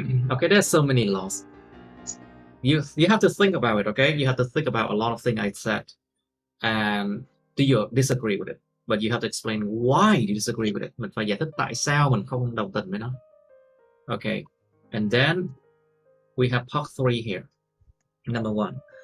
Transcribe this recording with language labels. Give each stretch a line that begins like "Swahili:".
English: Okay, there's so many laws. You have to think about it, okay? You have to think about a lot of things I said, and do you disagree with it? But you have to explain why you disagree with it.
Vietnamese: Mình phải giải thích tại sao mình không đồng tình với nó.
English: Okay, and then we have part 3 here. Number 1.